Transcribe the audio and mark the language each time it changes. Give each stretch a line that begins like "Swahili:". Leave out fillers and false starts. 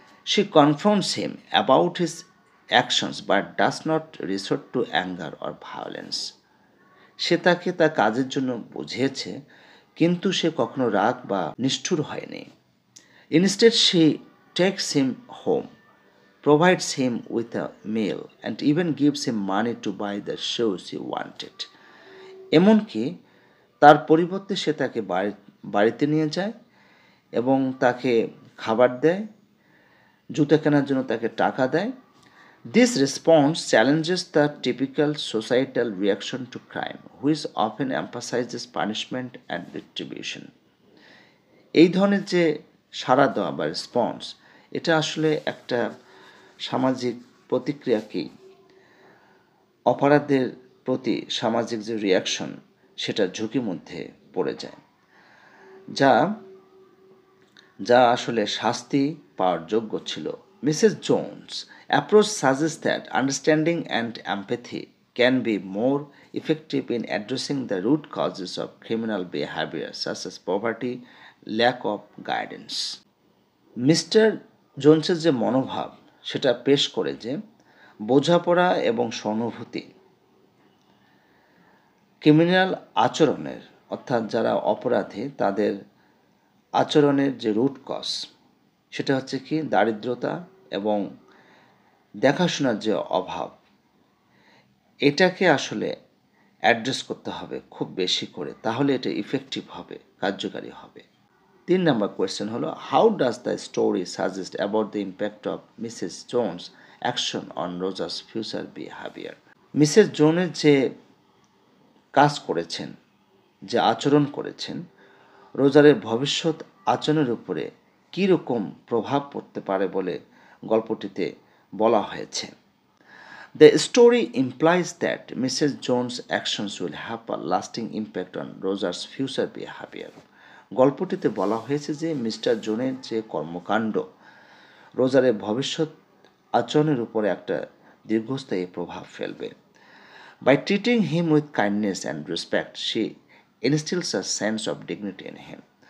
English: She confronts him about his actions but does not resort to anger or violence.
Bangla: সে তাকে তার কাজের জন্য বুঝিয়েছে, কিন্তু সে কখনো রাগ বা নিষ্ঠুর হয়নি।
English: Instead, she takes him home, provides him with a meal, and even gives him money to buy the shoes he wanted.
Bangla: এমনকি তার পরিবর্তে সে তাকে বাড়িতে নিয়ে যায় এবং তাকে খাবার দেয়, জুতো কেনার জন্য তাকে টাকা দেয়।
English: This response challenges the typical societal reaction to crime, which often emphasizes punishment and retribution.
Bangla: এই ধরনের যে সাড়া দেওয়া বা রেসপন্স, এটা আসলে একটা সামাজিক প্রতিক্রিয়াকেই, অপরাধের প্রতি সামাজিক যে রিয়াকশন সেটা ঝুঁকির মধ্যে পড়ে যায়, যা যা আসলে শাস্তি পাওয়ার যোগ্য ছিল।
English: Mrs Jones approach suggests that understanding and empathy can be more effective in addressing the root causes of criminal behavior such as poverty, lack of guidance.
Bangla: Mister জোনসের যে মনোভাব সেটা পেশ করে যে বোঝাপড়া এবং সহানুভূতি ক্রিমিনাল আচরণের, অর্থাৎ যারা অপরাধী তাদের আচরণের যে রুট কজ সেটা হচ্ছে কি দারিদ্রতা এবং দেখাশোনার যে অভাব, এটাকে আসলে অ্যাড্রেস করতে হবে খুব বেশি করে, তাহলে এটা ইফেক্টিভ হবে, কার্যকারী হবে। 3 নম্বর কোয়েশ্চেন হলো,
English: How does the story suggest about the impact of Mrs Jones action on Rogers future behaviour?
Bangla: Mrs জোনের যে কাজ করেছেন, যে আচরণ করেছেন, রোজারের ভবিষ্যৎ আচরণের উপরে কী রকম প্রভাব পড়তে পারে বলে গল্পটিতে বলা হয়েছে।
English: The story implies that Mrs. Jones' actions will have a lasting impact on Rosa's future behavior.
Bangla: গল্পটিতে বলা হয়েছে যে মিস্টার জোনের যে কর্মকাণ্ড রোজারের ভবিষ্যৎ আচরণের উপরে একটা দীর্ঘস্থায়ী প্রভাব ফেলবে।
English: By treating him with kindness and respect, she instills a sense of dignity in him.